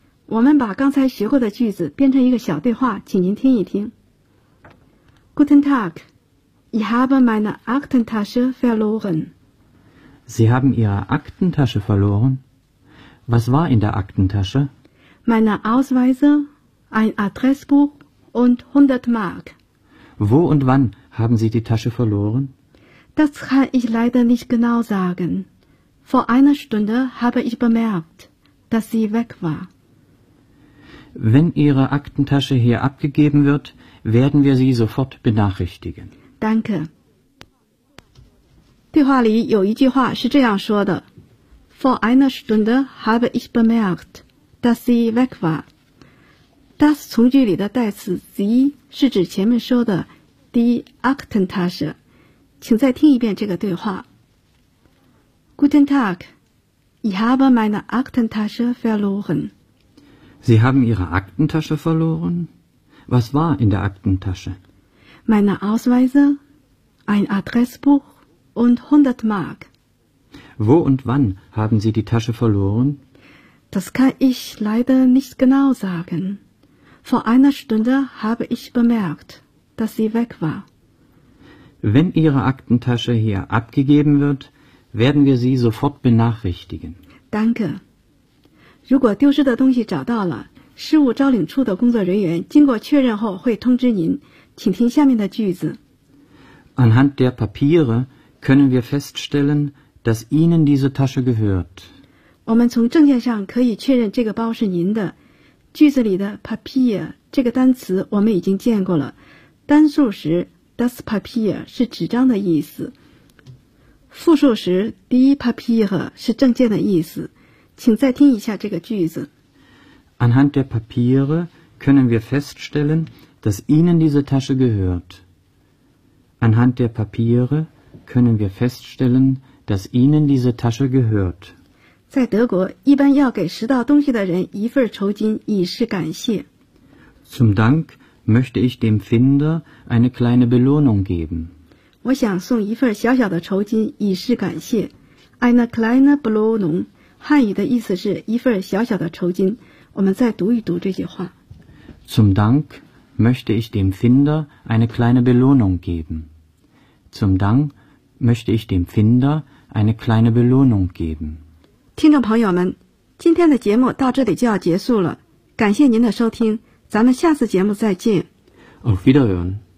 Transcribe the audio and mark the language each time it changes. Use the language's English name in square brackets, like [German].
[Chinese] 我们把刚才学过的句子编成一个小对话，请您听一听。 [German] Guten Tag, ich habe meine Aktentasche verloren. Sie haben Ihre Aktentasche verloren? Was war in der Aktentasche? Meine Ausweise, ein Adressbuch,und 100 Mark. Wo und wann haben Sie die Tasche verloren? Das kann ich leider nicht genau sagen. Vor einer Stunde habe ich bemerkt, dass sie weg war. Wenn Ihre Aktentasche hier abgegeben wird, werden wir Sie sofort benachrichtigen. Danke. [Chinese] 对话里有一句话是这样说的。 [German] Vor einer Stunde habe ich bemerkt, dass sie weg war. [Chinese] Das 从句里的代词 sie 是指前面说的 die Aktentasche， 请再听一遍这个对话。 [German] Guten Tag, ich habe meine Aktentasche verloren. Sie haben Ihre Aktentasche verloren? Was war in der Aktentasche? Meine Ausweise, ein Adressbuch und 100 Mark. Wo und wann haben Sie die Tasche verloren? Das kann ich leider nicht genau sagen. Vor einer Stunde habe ich bemerkt, dass sie weg war. Wenn Ihre Aktentasche hier abgegeben wird, werden wir Sie sofort benachrichtigen. Danke. [Chinese] 如果丢失的东西找到了，失物招领处的工作人员经过确认后会通知您。请听下面的句子。 [German] Anhand der Papiere können wir feststellen, dass Ihnen diese Tasche gehört. [Chinese] 我们从证件上可以确认这个包是您的。句子里的 Papier 这个单词我们已经见过了，单数时 das Papier 是纸张的意思，复数时 die Papier 是证件的意思。请再听一下这个句子。 [German] Anhand der Papiere können wir feststellen, dass Ihnen diese Tasche gehört. Anhand der Papiere können wir feststellen, dass Ihnen diese Tasche gehört. [Chinese] 在德国，一般要给拾到东西的人一份酬金以示感谢。 [German] Zum Dank möchte ich dem Finder eine kleine Belohnung geben. [Chinese] 我想送一份小小的酬金以示感谢。 [German] Eine kleine Belohnung， [Chinese] 汉语的意思是一份小小的酬金。我们再读一读这句话。 [German] Zum Dank möchte ich dem Finder eine kleine Belohnung geben. Zum Dank möchte ich dem Finder eine kleine Belohnung geben. [Chinese] 听众朋友们，今天的节目到这里就要结束了，感谢您的收听，咱们下次节目再见。 [German] Auf Wiedersehen。